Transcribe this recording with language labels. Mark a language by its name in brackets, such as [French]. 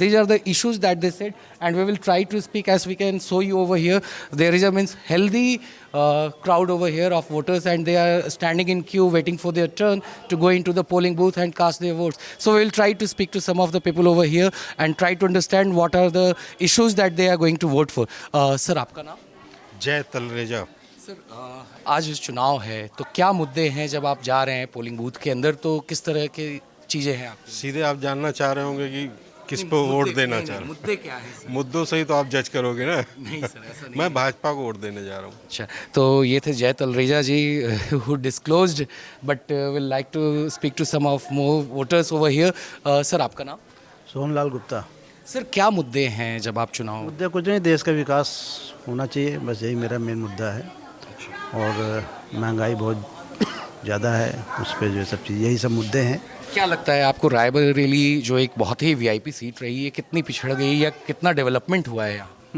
[English] These are the issues that they said, and we will try to speak as we can show you over here. There is a healthy crowd over here of voters, and they are standing in queue waiting for their turn to go into the polling booth and cast their votes. So we will try to speak to some of the people over here and try to understand what are the issues that they are going to vote for. [Hindi] Sir, आपका नाम? जय Talreja. Sir, आज चुनाव है तो क्या मुद्दे हैं जब आप जा रहे हैं पोलिंग बूथ के अंदर, तो किस तरह की चीजें हैं? आप सीधे आप जानना चाह रहे होंगे कि किस पे वोट देना चाह रहे हैं? मुद्दे क्या है? मुद्दों से ही तो आप जज करोगे ना। नहीं सर, ऐसा नहीं। मैं भाजपा को वोट देने जा रहा हूँ। अच्छा, तो ये थे [English] Jai Talreja ji who disclosed, but will like to speak to some of more voters over here. [Hindi] Sir, आपका नाम? सोहनलाल गुप्ता। सर, क्या मुद्दे हैं जब आप चुनाव? मुद्दे कुछ नहीं, देश का विकास होना चाहिए, बस यही मेरा मेन मुद्दा है। और महंगाई बहुत ज़्यादा है, उस पर जो सब चीज़, यही सब मुद्दे हैं। क्या लगता है आपको रायबरेली जो एक बहुत ही वीआईपी सीट रही है, कितनी पिछड़ गई या कितना डेवलपमेंट हुआ है यहाँ?